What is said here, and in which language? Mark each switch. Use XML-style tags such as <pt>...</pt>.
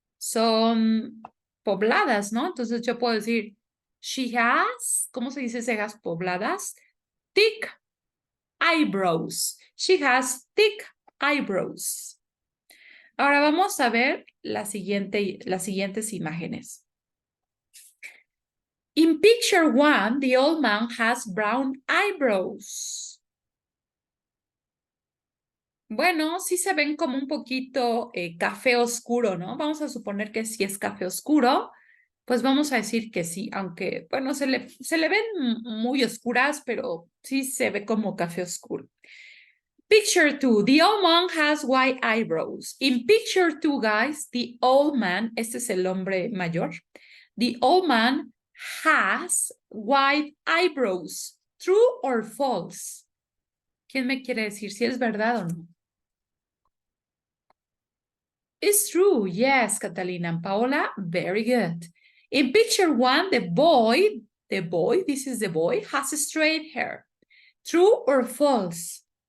<es>Son pobladas, ¿no? Entonces yo puedo decir,</es> <en>she has,</en> <es>¿cómo se dice cejas pobladas?</es> <en>Thick eyebrows. She has thick eyebrows.</en> <es>Ahora vamos a ver las siguientes imágenes.</es> <en>In picture 1, the old man has brown eyebrows.</en> <es>Bueno, sí se ven como un poquito café oscuro, ¿no? Vamos a suponer que sí es café oscuro, pues vamos a decir que sí, aunque, bueno, se le ven muy oscuras, pero sí se ve como café oscuro.</es> <en>Picture 2, the old man has white eyebrows. In picture 2, guys, the old man,</en> <es>este es el hombre mayor,</es> <en>the old man has white eyebrows. True or false?</en> <es>¿Quién me quiere decir si es verdad o no?</es> <en>It's true. Yes, Catalina and Paola, very good. In picture 1, the boy, this is the boy, has straight hair. True or false?</en>